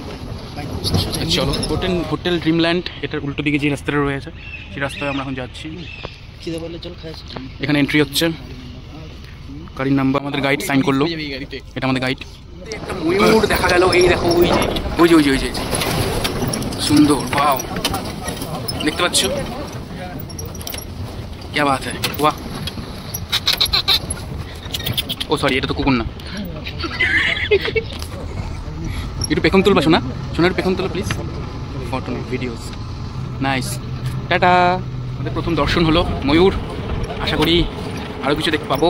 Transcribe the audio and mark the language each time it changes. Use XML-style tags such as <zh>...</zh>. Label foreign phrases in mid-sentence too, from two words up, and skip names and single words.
<bn>চলো, হোটেল ড্রিমল্যান্ড, এটার উল্টো দিকে যে রাস্তাটা রয়েছে সেই রাস্তায় আমরা এখন যাচ্ছি। এখানে এন্ট্রি হচ্ছে, গাড়ির নাম্বার আমাদের গাইড সাইন করলো, এটা আমাদের গাইড। একটা ময়ূর দেখা গেল, এই দেখো, ওই যে সুন্দর, ওয়াও, দেখতে পাচ্ছ?</bn> <hi>क्या बात है, वाह।</hi> <bn>ও সরি, এটা তো কুকুর না। একটু পেখম তুলবা শোনা, একটু পেখম তুলো প্লিজ।</bn> <en>photo videos, nice. Tata.</en> <bn>আমাদের প্রথম দর্শন হলো ময়ূর, আশা করি আরও কিছু দেখতে পাবো।</bn>